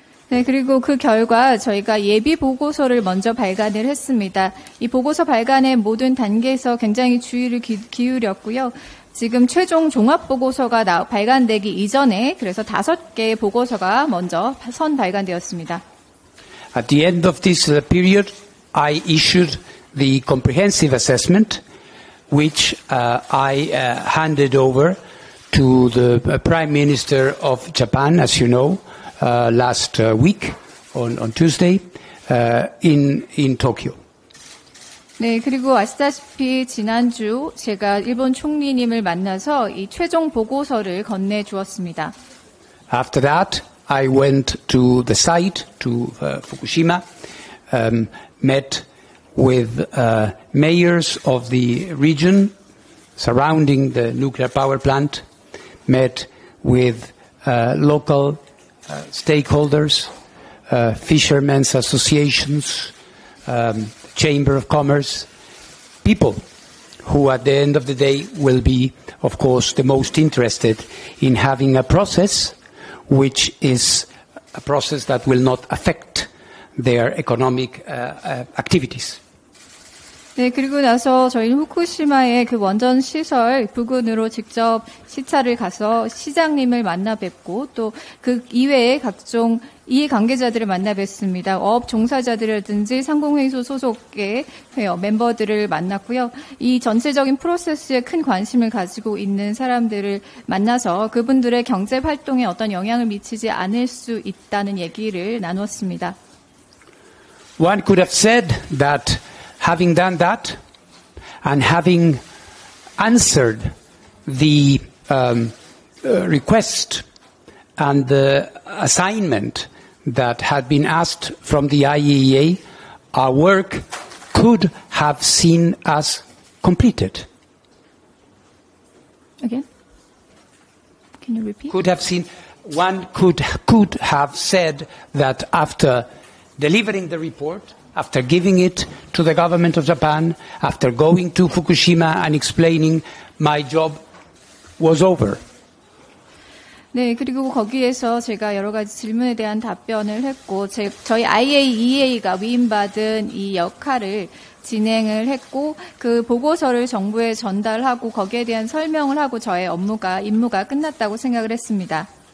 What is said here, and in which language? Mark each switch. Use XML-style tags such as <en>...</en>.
<ko>네, 그리고 그 결과 저희가 예비 보고서를 먼저 발간을 했습니다. 이 보고서 발간의 모든 단계에서 굉장히 주의를 기울였고요. 지금 최종 종합 보고서가 발간되기 이전에 그래서 5개의 보고서가 먼저 선 발간되었습니다.</ko> <en>At the end of this period, I issued the comprehensive assessment, which I handed over to the Prime Minister of Japan, as you know, last week on Tuesday in Tokyo.</en> <ko>네, 그리고 아시다시피 지난주 제가 일본 총리님을 만나서 이 최종 보고서를 건네주었습니다.</ko> <en>After that, I went to the site, to Fukushima, met with mayors of the region surrounding the nuclear power plant, met with local stakeholders, fishermen's associations, Chamber of Commerce, people who at the end of the day will be, of course, the most interested in having a process which is a process that will not affect their economic activities.</en> <ko>네, 그리고 나서 저희는 후쿠시마의 그 원전 시설 부근으로 직접 시찰을 가서 시장님을 만나 뵙고 또 그 이외의 각종 이해관계자들을 만나 뵙습니다. 어업 종사자들이라든지 상공회의소 소속의 멤버들을 만났고요. 이 전체적인 프로세스에 큰 관심을 가지고 있는 사람들을 만나서 그분들의 경제 활동에 어떤 영향을 미치지 않을 수 있다는 얘기를 나눴습니다.</ko> <en>One could have said that having done that and having answered the request and the assignment that had been asked from the IAEA, our work could have seen us completed. Again? Can you repeat? One could have said that after delivering the report, after giving it to the government of Japan, after going to Fukushima and explaining, my job was over.</en> <ko>네, 그리고 거기에서 제가 여러 가지 질문에 대한 답변을 했고, 저희 IAEA가 위임받은 이 역할을 진행을 했고, 그 보고서를 정부에 전달하고 거기에 대한 설명을 하고 저의 임무가 끝났다고 생각을 했습니다.</ko>